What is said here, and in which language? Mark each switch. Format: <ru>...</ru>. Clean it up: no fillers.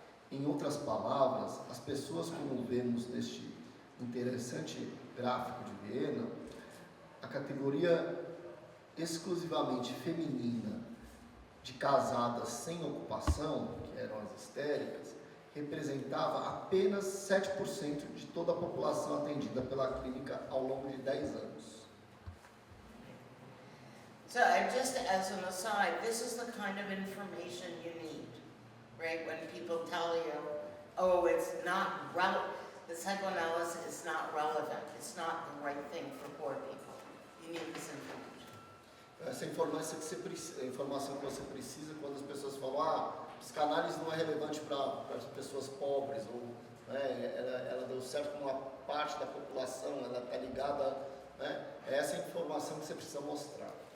<pt>Em outras palavras, as pessoas, como vemos neste interessante gráfico de Viena, a categoria exclusivamente feminina de casadas sem ocupação, que eram as histéricas, representava apenas 7% de toda a população atendida pela clínica ao longo de 10 anos.</pt> <en>So just as an aside, this is the kind of information you need, right? When people tell you, oh, it's not relevant, the psychoanalysis is not relevant, it's not the right thing for poor people. You need this information.</en> <pt>Essa informação que você precisa quando as pessoas falam, psicanálise não é relevante para as pessoas pobres, ou né, ela deu certo com uma parte da população, ela está ligada, né, é essa informação que você precisa mostrar.</pt>